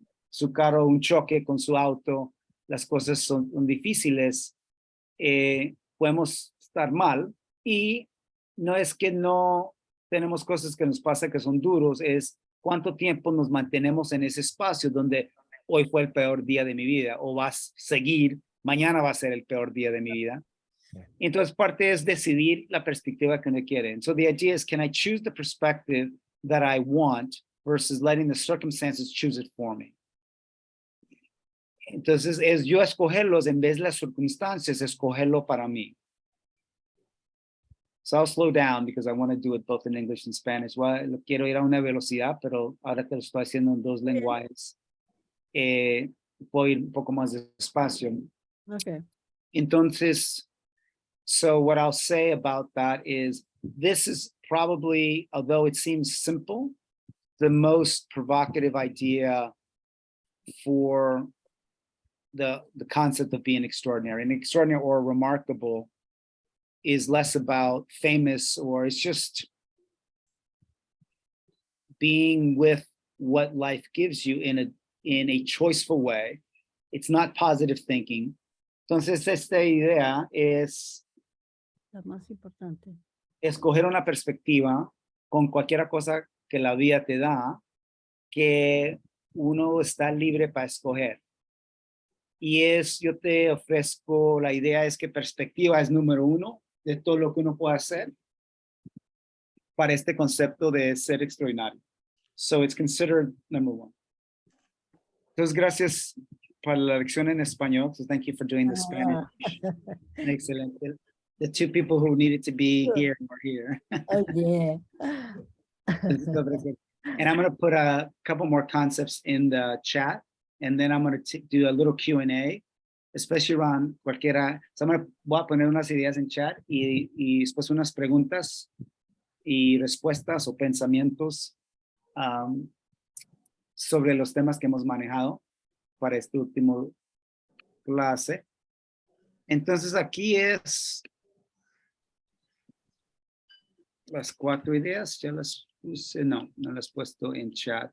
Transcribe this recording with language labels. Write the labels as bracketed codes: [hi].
[es] su carro un choque con su auto, las cosas son difíciles, podemos estar mal, y no es que no tenemos cosas que nos pasa que son duros, es cuánto tiempo nos mantenemos en ese espacio donde hoy fue el peor día de mi vida, o vas a seguir, mañana va a ser el peor día de mi vida. Entonces, parte es decidir la perspectiva que uno quiere. [en] So the idea is, can I choose the perspective that I want versus letting the circumstances choose it for me? [es] Entonces, es yo escogerlos en vez de las circunstancias, escogerlo para mí. [en] So I'll slow down because I want to do it both in English and Spanish. [es] Well, quiero ir a una velocidad, pero ahora que lo estoy haciendo en dos lenguajes, puedo ir un poco más despacio. [en] Okay. Entonces, so what I'll say about that is, this is probably, although it seems simple, the most provocative idea for the concept of being extraordinary. And extraordinary or remarkable is less about famous, or it's just being with what life gives you in a choiceful way. It's not positive thinking. [es] Entonces, esta idea es La más importante. escoger una perspectiva con cualquier cosa que la vida te da, que uno está libre para escoger. Y yo te ofrezco, la idea es que perspectiva es número uno de todo lo que uno puede hacer para este concepto de ser extraordinario. [en] So it's considered number one. [es] Entonces, gracias por la lección en español. [en] So thank you for doing the Spanish. Excellent. The two people who needed to be here were here. Oh, yeah. And I'm going to put a couple more concepts in the chat, and then I'm going to do a little Q&A, especially around cualquiera. [es] So voy a poner unas ideas en chat y después unas preguntas y respuestas o pensamientos sobre los temas que hemos manejado para este último clase. Entonces aquí es las 4 ideas, ya las puse, no las he puesto en chat.